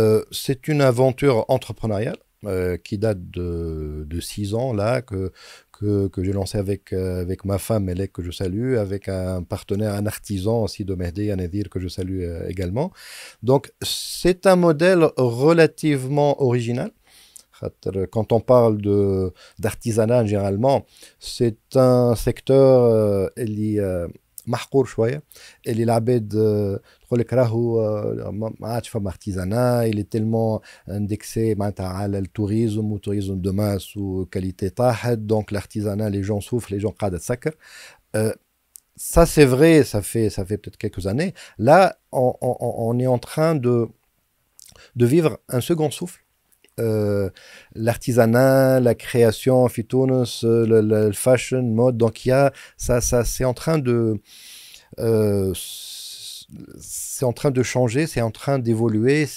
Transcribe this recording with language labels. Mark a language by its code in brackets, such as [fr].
[fr] C'est une aventure entrepreneuriale qui date de 6 ans là, que j'ai lancé avec ma femme Melek, que je salue, avec un partenaire, un artisan aussi de Mehdi, Anadir, que je salue également. Donc c'est un modèle relativement original. Quand on parle d'artisanat généralement, c'est un secteur [ar] محقور شويه اللي العباد تقول لك راهو ما عادش فما artisanat. [fr] il est tellement indexé [ar] معناتها على التوريزم وتوريزم دو ماس وكاليتي طاحت. [fr] donc l'artisanat, les gens souffrent, les gens [ar] قاعده تسكر. [fr] Ça c'est vrai, ça fait peut-être quelques années. Là on est en train de vivre un second souffle. L'artisanat, la création, le fashion, mode, donc il y a ça c'est en train de changer, c'est en train d'évoluer.